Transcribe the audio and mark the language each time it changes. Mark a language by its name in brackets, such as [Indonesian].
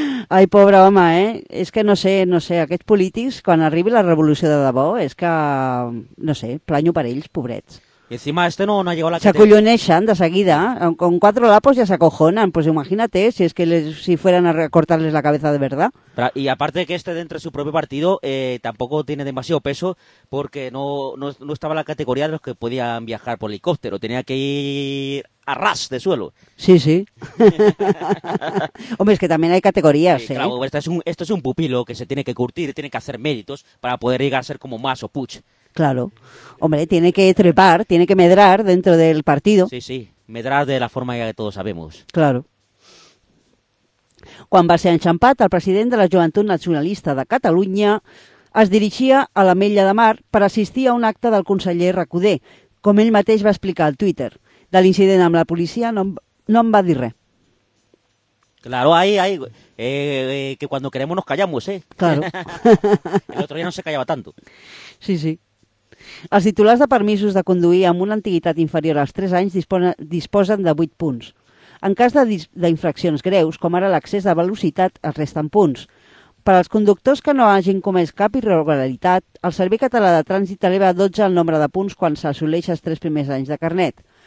[Catalan] Ai, pobre home, és que no sé, aquests polítics, quan arribi la revolució de debò, és que, no sé, planyo per ells, pobrets. I encima este no ha llegat la... S'acolloneixen de seguida, [Spanish] con cuatro lapos ya se acojonan, pues imagínate si es que si fueran a cortarles la cabeza de verdad. Y aparte que este dentro de su propio partido tampoco tiene demasiado peso, porque no estaba en la categoría de los que podían viajar por helicóptero, tenía que ir a ras de suelo. Sí, sí. Hombre, es que también hay categorías, sí, claro, esto es un pupilo que se tiene que curtir, tiene que hacer méritos para poder llegar a ser como Mas o Puig. Claro. Hombre, tiene que trepar, tiene que medrar dentro del partido. Sí, sí, medrar de la forma que todos sabemos. Claro. [Catalan] Quan va ser enxampat, el president de la Joventut Nacionalista de Catalunya es dirigia a l'Ametlla de Mar per assistir a un acte del conseller Recoder, com ell mateix va explicar al Twitter. De l'incident amb la policia no em va dir res. [Spanish] Claro, ahí, que cuando queremos nos callamos, ¿eh? Claro. El otro día no se callaba tanto. Sí, sí. [Catalan] Els titulars de permisos de conduir amb una antiguitat inferior als 3 anys disposen de 8 punts. En cas d'infraccions greus, com ara l'excés de velocitat, es resten punts. Per als conductors que no hagin comès cap irregularitat, el Servei Català de Trànsit eleva 12 el nombre de punts quan s'assoleix els 3 primers anys de carnet.